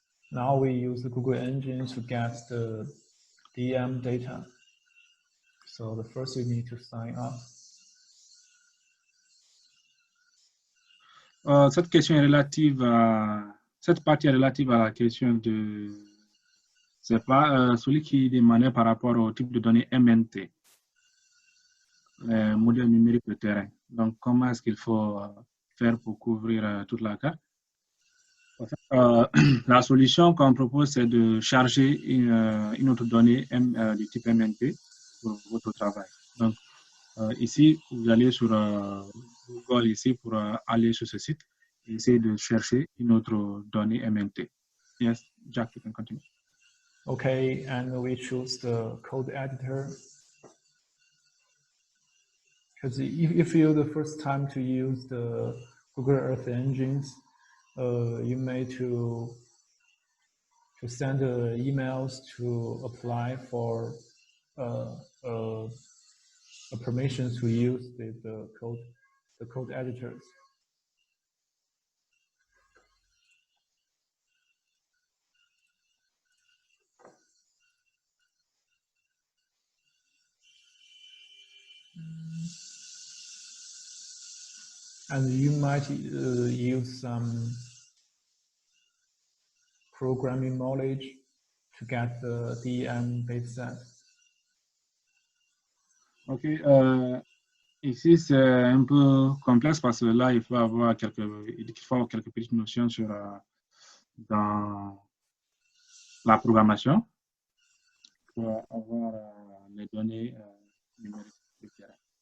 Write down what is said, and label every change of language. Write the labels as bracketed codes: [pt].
[en] Now we use the Google engine to get the DM data. So the first you need to sign up. [fr] Cette question est relative cette partie est relative à la question de, c'est pas celui qui demandait par rapport au type de données MNT, les modèles numériques de terrain. Donc, comment est-ce qu'il faut faire pour couvrir toute la carte? La solution qu'on propose, c'est de charger une autre donnée du type MNT pour votre travail. Donc, ici, vous allez sur Google ici pour aller sur ce site et essayer de chercher une autre donnée MNT. [en] Yes, Jack, you can continue. Okay, and we choose the code editor. Because if you're the first time to use the Google Earth engines, you may to send emails to apply for a permission to use the the code editors. And you might use some programming knowledge to get the DEM dataset. [fr] Ok, ici c'est un peu complexe parce que là il faut avoir quelques petites notions sur dans la programmation pour avoir les données numériques du terrain.